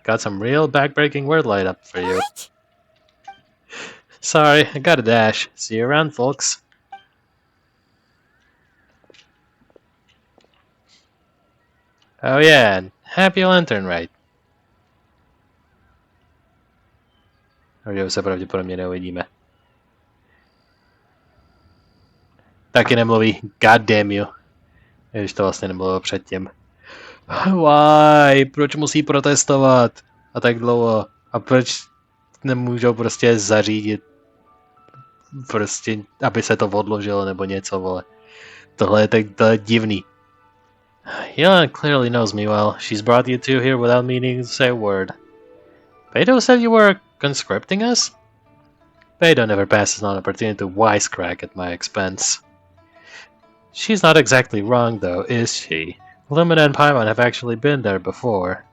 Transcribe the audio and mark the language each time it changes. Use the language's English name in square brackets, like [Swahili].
[English] Got some real backbreaking word light up for you. What? Sorry, I got a dash. See you around, folks. Oh yeah, and happy Lantern Rite. [Czech] Už se pravděpodobně neuvidíme. Taky nemluví. [English] God damn you. [Czech] Když to vlastně nemluvilo předtím. [English] Why? [Czech] Proč musí protestovat? A tak dlouho. A proč nemůžou prostě zařídit prostě, aby se to odložilo nebo něco, vole. Tohle je tak divný. [English] Yun clearly knows me well. She's brought you two here without meaning to say a word. Beidou said you were conscripting us? Beidou never passes on an opportunity to wisecrack at my expense. She's not exactly wrong, though, is she? Lumine and Paimon have actually been there before.